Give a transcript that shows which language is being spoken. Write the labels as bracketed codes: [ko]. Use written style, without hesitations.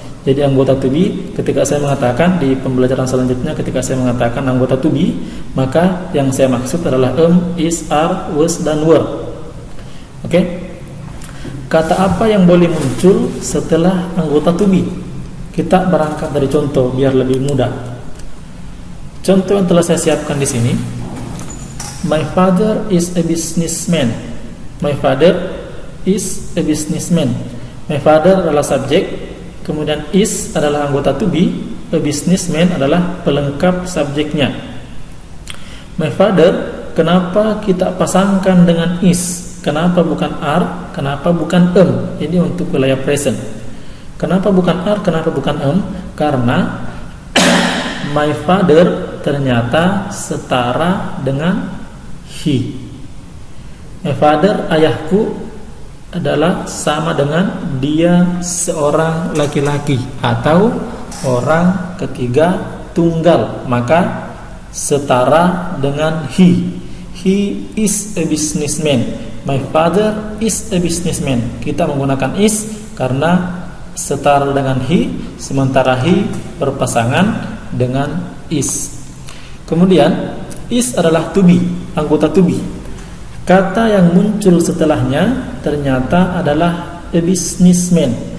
[id] Jadi anggota to be, ketika saya mengatakan di pembelajaran selanjutnya, ketika saya mengatakan anggota to be, maka yang saya maksud adalah is, are, was, dan were. Oke? Kata apa yang boleh muncul setelah anggota to be? Kita berangkat dari contoh biar lebih mudah. Contoh yang telah saya siapkan di sini. [en] My father is a businessman. My father is a businessman. [id] My father adalah subjek, kemudian is adalah anggota to be, a businessman adalah pelengkap subjeknya. My father, kenapa kita pasangkan dengan is? Kenapa bukan are? Kenapa bukan Ini untuk wilayah present. Kenapa bukan are? Kenapa bukan Karena my father ternyata setara dengan he. My father, ayahku, adalah sama dengan dia seorang laki-laki atau orang ketiga tunggal, maka setara dengan he. [en] He is a businessman. My father is a businessman. [id] Kita menggunakan is karena setara dengan he, sementara he berpasangan dengan is. Kemudian is adalah to be, anggota to be. Kata yang muncul setelahnya ternyata adalah a businessman.